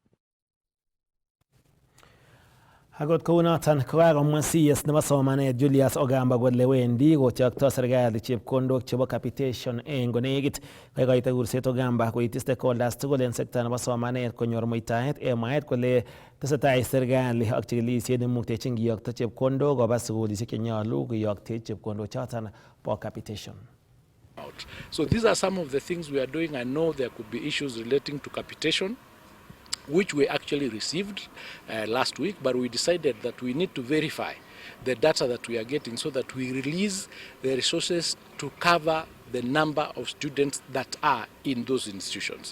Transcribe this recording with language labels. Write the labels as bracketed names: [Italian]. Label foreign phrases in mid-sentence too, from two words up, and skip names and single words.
[Kalenjin] Akot kounoton kokakomwa CS nebo somanet Julius Ogamba kole wendi kotyokto serikali chepkondok chebo capitation eng konekit. Kaikoito kurset Ogamba koityi stakeholders tugul en sekta nebo somanet konyor muitaet en mwaet kole tesetai serikali ak chikilisiet nemuktechin kiyokto chepkondok koba sukulisiek chenyolu kiyokte chepkondok choton bo capitation. [English] So these are some of the things we are doing. I know there could be issues relating to capitation, which we actually received last week, but we decided that we need to verify the data that we are getting so that we release the resources to cover the number of students that are in those institutions.